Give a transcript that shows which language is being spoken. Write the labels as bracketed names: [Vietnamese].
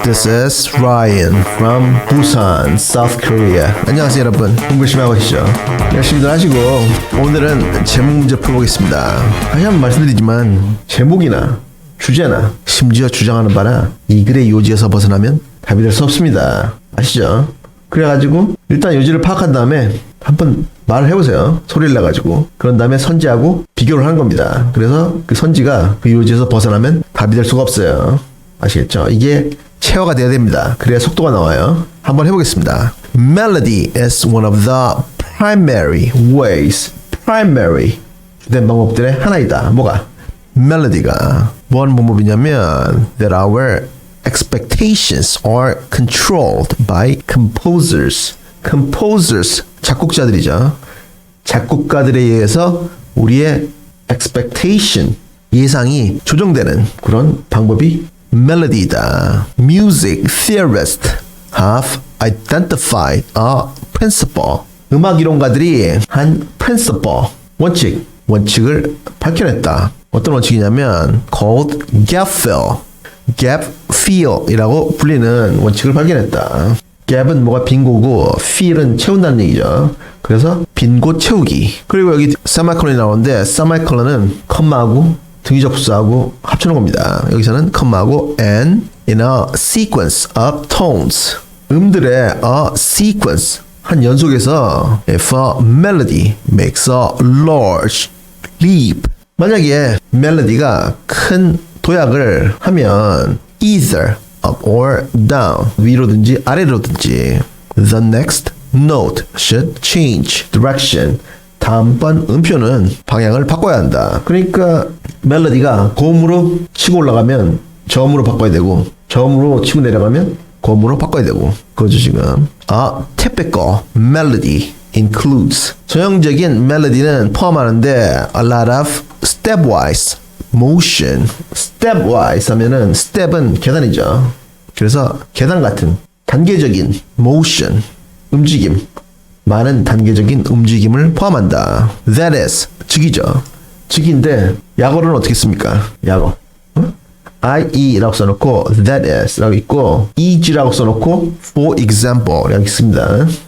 [English] This is Ryan from Busan, South Korea. [Korean] 안녕하세요 여러분. 공부 열심히 하고 계시죠? 열심히들 하시고 오늘은 제목 문제 풀어보겠습니다. 다시 한번 말씀드리지만 제목이나 주제나 심지어 주장하는 바나 이 글의 요지에서 벗어나면 답이 될 수 없습니다. 아시죠? 그래가지고 일단 요지를 파악한 다음에 한번 말을 해보세요. 소리를 내가지고. 그런 다음에 선지하고 비교를 하는 겁니다. 그래서 그 선지가 그 요지에서 벗어나면 답이 될 수가 없어요. 아시겠죠? 이게 체화가 돼야 됩니다. 그래야 속도가 나와요. 한번 해보겠습니다. [English] Melody is one of the primary ways. [Korean] primary 주된 방법들의 하나이다. 뭐가? 멜로디가 뭐 하는 방법이냐면 [English] that our expectations are controlled by composers. [Korean] composers 작곡자들이죠. 작곡가들에 의해서 우리의 expectation 예상이 조정되는 그런 방법이 멜로디이다. [English] Music theorists have identified a principle. [Korean] 음악 이론가들이 한 principle 원칙을 밝혀냈다. 어떤 원칙이냐면 [English] called gap fill. [Korean] gap fill이라고 불리는 원칙을 발견했다. gap은 뭐가 빈고고 fill은 채운다는 얘기죠. 그래서 빈곳 채우기. 그리고 여기 semicolon이 나오는데 semicolon은 컴마하고 등위접수하고 합쳐놓은 겁니다. 여기서는 컴마하고 [English] and in a sequence of tones. [Korean] 음들의 [English] a sequence [Korean] 한 연속에서 [English] if a melody makes a large leap. [Korean] 만약에 멜로디가 큰 도약을 하면 [English] either up or down [Korean] 위로든지 아래로든지 [English] the next note should change direction. [Korean] 다음번 음표는 방향을 바꿔야 한다. 그러니까 멜로디가 고음으로 치고 올라가면 저음으로 바꿔야 되고 저음으로 치고 내려가면 고음으로 바꿔야 되고 그거죠 지금. [English] A typical melody includes [Korean] 전형적인 멜로디는 포함하는데 [English] a lot of stepwise motion. [Korean] stepwise 하면은 step은 계단이죠. 그래서 계단 같은 단계적인 motion 움직임 많은 단계적인 움직임을 포함한다. [English] That is [Korean] 즉이죠. 즉인데 약어로는 어떻게 씁니까? 약어 IE라고 써놓고 that is 라고 있고 EG라고 써놓고 [English] for example [Korean] 라고 있습니다.